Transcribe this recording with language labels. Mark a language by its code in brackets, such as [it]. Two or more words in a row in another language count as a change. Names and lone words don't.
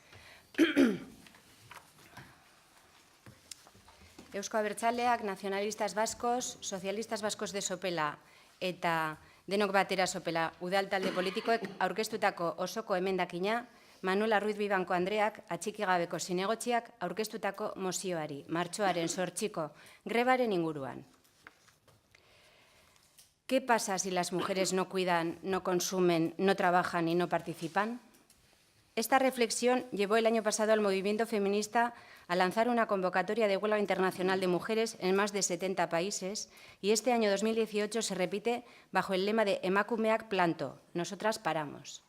[eu] Eusko Abertzaleak, Nacionalistas Vascos, Socialistas Vascos de Sopela eta denok batera sopela udal talde politikoek aurkeztutako osoko emendakina Manuela Ruiz Vivanco Andreak atxiki gabeko zinegotziak aurkeztutako mozioari, martxoaren 8ko grebaren inguruan. [es] ¿Qué pasa si las mujeres no cuidan, no consumen, no trabajan y no participan? Esta reflexión llevó el año pasado al movimiento feminista a lanzar una convocatoria de huelga internacional de mujeres en más de 70 países y este año 2018 se repite bajo el lema de [eu] Emakumeak planto, [es] nosotras paramos.